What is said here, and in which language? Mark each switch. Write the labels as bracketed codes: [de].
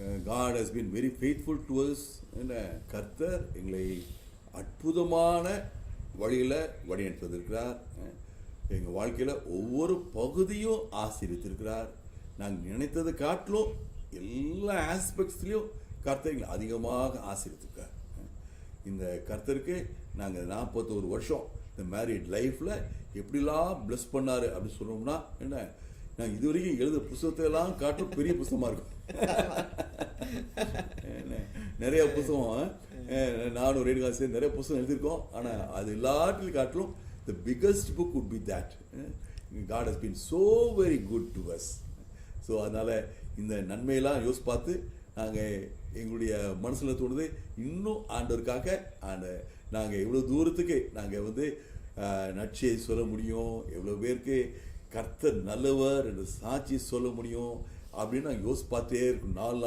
[en] God has been very faithful to us. [ta] கர்த்தர் எங்களை அற்புதமான வழியில் வழிநடத்திருக்கிறார். எங்கள் வாழ்க்கையில் ஒவ்வொரு பகுதியும் ஆசீர்வதித்திருக்கிறார். நாங்கள் நினைத்ததை காட்டிலும் எல்லா ஆஸ்பெக்ட்ஸ்லையும் கர்த்தர் எங்களை அதிகமாக ஆசீர்வதித்திருக்கார். இந்த கர்த்தருக்கு நாங்கள் 41 வருஷம் இந்த மேரிட் லைஃப்பில் எப்படிலாம் ப்ளஸ் பண்ணார் அப்படின்னு சொன்னோம்னா என்ன, நாங்கள் இது வரைக்கும் எழுத புத்தகத்தை எல்லாம் காட்டும் பெரிய புத்தகமாக இருக்கும். நிறைய புத்தகம் நானும் ரேணுகா சேர்ந்து நிறைய புத்தகம் எழுதியிருக்கோம். ஆனால் அது எல்லாத்திலையும் காட்டிலும் [en] the biggest book would be that. God has been so very good to us. [ta] So அதனால் இந்த நன்மையெல்லாம் யோசி பார்த்து நாங்கள் எங்களுடைய மனசில் தோணுது இன்னும் ஆண்டவருக்காக நாங்கள் எவ்வளோ தூரத்துக்கு நாங்கள் வந்து நற்செய்தி சொல்ல முடியும், எவ்வளோ பேருக்கு கர்த்தர் நல்லவர் என்று சாட்சி சொல்ல முடியும் அப்படின்னு நாங்கள் யோசி பார்த்தே இருக்கோம்.